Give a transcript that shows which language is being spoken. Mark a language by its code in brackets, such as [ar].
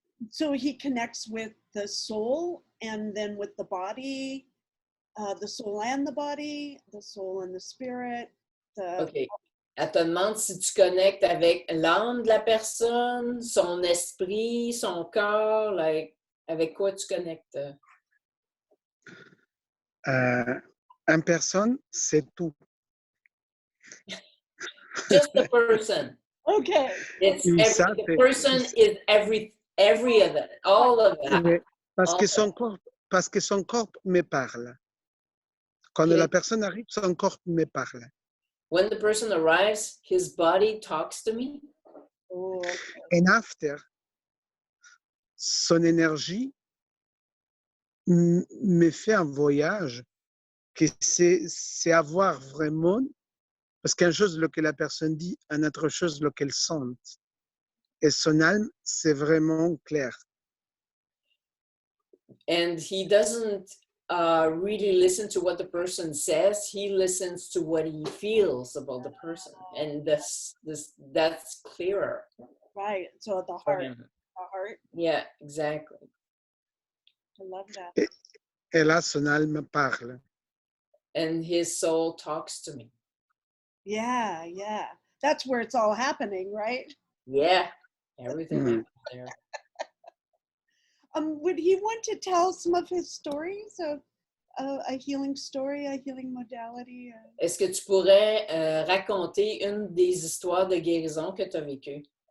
[en] So he connects with the soul and then with the body, the soul and the body, the soul and the spirit. OK. [fr] Elle te demande si tu connectes avec l'âme de la personne, son esprit, son corps, [en] like, [fr] avec quoi tu connectes? Une personne, c'est tout. [en] Just the person. Okay. The person is every of it, all of that. [fr] Parce que son corps me parle. Quand la personne arrive, son corps me parle. [en] When the person arrives, his body talks to me. And after, [fr] son énergie me fait un voyage que c'est avoir vraiment, parce qu'une chose que la personne dit, une autre chose qu'elle sent. Et son âme, c'est vraiment clair. [en] And he doesn't really listen to what the person says. He listens to what he feels about the person. And that's clearer. Right. So the heart. The heart. Yeah, exactly. I love that. [fr] Et là, son âme parle. [en] and his soul talks to me. Yeah, yeah. That's where it's all happening, right? Yeah, everything Mm. happens there. Would he want to tell some of his stories of a healing story, a healing modality? [fr] Est-ce que tu pourrais raconter une des histoires de guérison que tu as vécues?